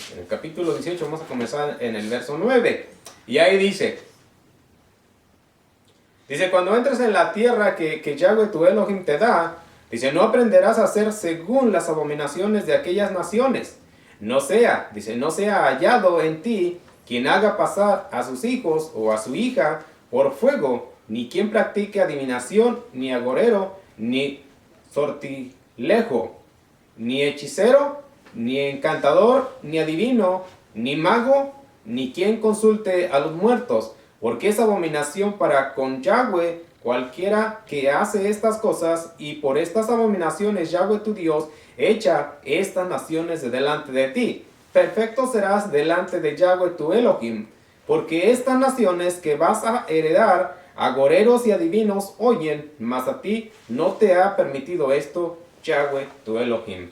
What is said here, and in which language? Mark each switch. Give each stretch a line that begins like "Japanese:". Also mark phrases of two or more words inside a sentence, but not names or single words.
Spanish: En el capítulo 18 vamos a comenzar en el verso 9. Y ahí dice, cuando entres en la tierra que Yahweh tu Elohim te da, dice, no aprenderás a hacer según las abominaciones de aquellas naciones. No sea hallado en ti quien haga pasar a sus hijos o a su hija por fuego, ni quien practique adivinación, ni agorero, ni sortilejo, ni hechicero, ni encantador, ni adivino, ni mago, ni quien consulte a los muertos, porque es abominación para con Yahweh cualquiera que hace estas cosas, y por estas abominaciones Yahweh tu Dios echa estas naciones de delante de ti. Perfecto serás delante de Yahweh tu Elohim, porque estas naciones que vas a heredar, agoreros y adivinos oyen, mas a ti no te ha permitido esto Yahweh tu Elohim.